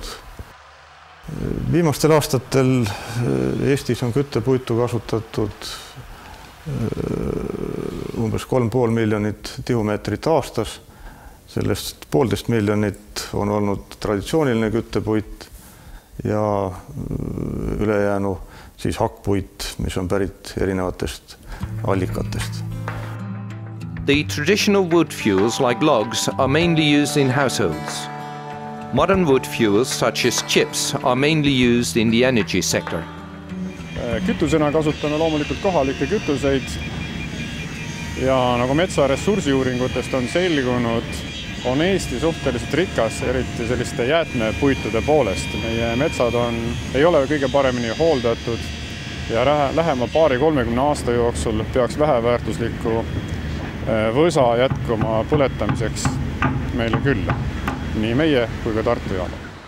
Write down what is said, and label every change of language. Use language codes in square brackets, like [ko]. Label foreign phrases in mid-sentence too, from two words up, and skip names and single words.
[et] Viimastel aastatel Eestis on küttepuitu kasutatud umbes 3,5 miljonit tihumeetrit aastas. Sellest 1,5 miljonit on olnud traditsiooniline küttepuit ja ülejäänu siis hakkpuit, mis on pärit erinevatest allikatest. [en] The traditional wood fuels like logs are mainly used in households. Modern wood fuels such as chips are mainly used in the energy sector. [et] Kütusena kasutame loomulikult kohalikke kütuseid ja nagu metsaressursiuuringutest on selgunud, on Eesti suhteliselt rikas, eriti selliste jäätmepuitude poolest. Meie metsad ei ole kõige paremini hooldatud ja lähema 20-30 aasta jooksul peaks väheväärtuslikku võsa jätkuma põletamiseks meile küll, nii meie kui ka Tartu jaama.